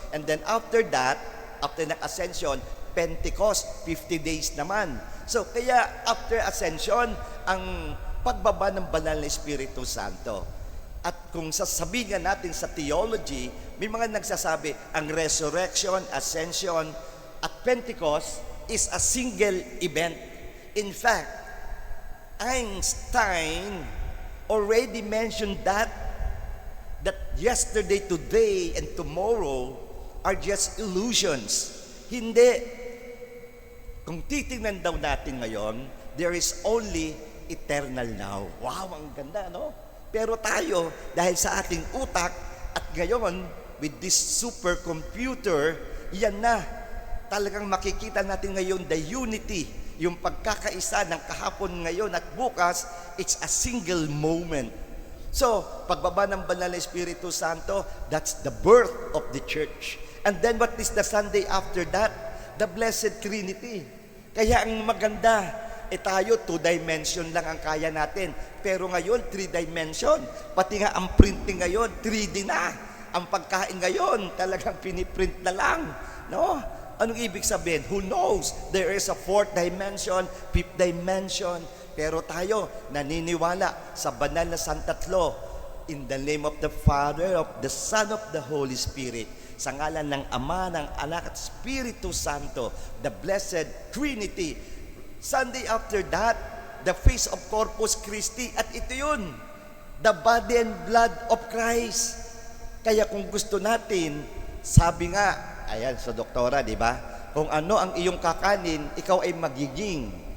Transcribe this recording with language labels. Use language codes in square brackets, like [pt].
[en] And then after that, [tl] after ng [en] Ascension, Pentecost, 50 days naman. [tl] So, kaya after Ascension, ang pagbaba ng banal na Espiritu Santo. At kung sasabihin natin sa theology, may mga nagsasabi, ang resurrection, ascension, at Pentecost [en] is a single event. In fact, Einstein already mentioned that yesterday, today, and tomorrow are just illusions. [tl] Hindi. Kung titingnan daw natin ngayon, [en] there is only eternal now. [tl] Wow, ang ganda, no? Pero tayo, dahil sa ating utak, at ngayon, [en] with this supercomputer, [tl] yan na. Talagang makikita natin ngayon the unity, yung pagkakaisa ng kahapon ngayon at bukas, [en] it's a single moment. [tl] So, pagbaba ng banal na Espiritu Santo, [en] that's the birth of the church. And then what is the Sunday after that? The Blessed Trinity. [tl] Kaya ang maganda, tayo 2 dimension lang ang kaya natin. Pero ngayon, 3 dimension. Pati nga ang printing ngayon, 3D na. Ang pagkain ngayon, talagang piniprint na lang. No? Anong ibig sabihin? [en] Who knows? There is a 4th dimension, 5th dimension. [tl] Pero tayo, naniniwala sa banal na Santatlo, [en] in the name of the Father, of the Son, of the Holy Spirit, [tl] sa ngalan ng Ama, ng Anak at Espiritu Santo, [en] the Blessed Trinity. Sunday after that, the Feast of Corpus Christi, [tl] at ito yun, [en] the body and blood of Christ. [tl] Kaya kung gusto natin, sabi nga, ayan sa doktora, di ba? Kung ano ang iyong kakanin, ikaw ay magiging.